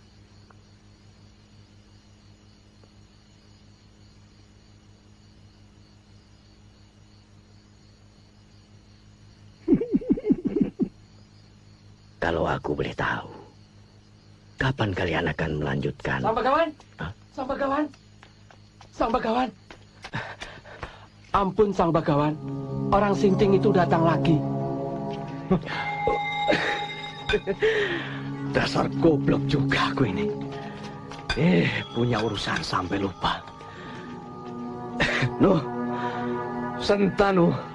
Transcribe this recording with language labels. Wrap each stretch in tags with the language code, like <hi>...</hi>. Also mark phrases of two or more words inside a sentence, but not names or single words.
<id>Kalau aku boleh tahu, kapan kalian akan melanjutkan? Sang Begawan! Hah? Sang Begawan! Sang Begawan! Ampun Sang Begawan, orang Sinting itu datang lagi. Dasar goblok juga aku ini. Punya urusan sampai lupa. Nuh, Sentanu.</id>